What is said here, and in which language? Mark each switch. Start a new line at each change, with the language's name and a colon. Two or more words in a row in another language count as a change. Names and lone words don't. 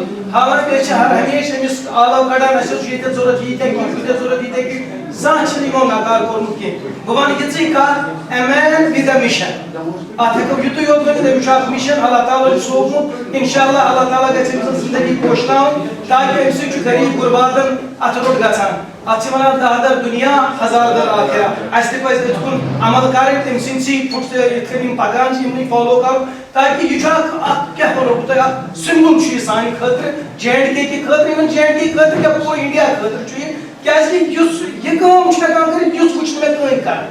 Kashmiri: حالانکہِ أسۍ چھِ ہمیشہِ أمِس آلو کڑان اَسہِ اوس ییٚتٮ۪تھ ضوٚرتھ ییٖتیاہ کینٛہہ یوٗتاہ ضوٚرتھ ییٖتیاہ کینٛہہ, زانٛہہ چھِنہٕ یِمو نکار کوٚرمُت کینٛہہ. بہٕ وَنہٕ یِژٕے کتھ,
English: a man with a mission.
Kashmiri: اتھ ہیٚکو یُتُے یوت ؤنِتھ أمِس چھُ اکھ مِشن اللہ تعالیٰ چھُ سوٗزمُت. انشاءاللہ اللہ تعالیٰ گژھِ أمۍ سٕنٛز زندگی پوشناوٕنۍ تاکہِ اَمہِ سۭتۍ چھُ غریٖب غُرباتن اتھٕ روٚٹ گژھان. اتھ چھِ ونان دہ در دُنیا ہزار در آخرہ. اَسہِ تہِ پزِ أتھۍ کُن عمل کَرٕنۍ, تٔمۍ سٕنٛدسٕے یِتھ کٔنۍ یِم پکان چھِ یِمنٕے فالو کَرُن تاکہِ یہِ چھُ اکھ کیاہ وَنو بہٕ تۄہہِ اکھ سِمبل چھُ یہِ سانہِ خٲطرٕ, JNK کہِ خٲطرٕ, اِوٕن JNK خٲطرٕ کیاہ پوٗرٕ انڈیا خٲطرٕ چھُ یہِ. کیازکہِ یُس یہِ کٲم چھُ ہٮ۪کان کٔرِتھ یُس وٕچھ نہٕ مےٚ کٕہٕنۍ کران.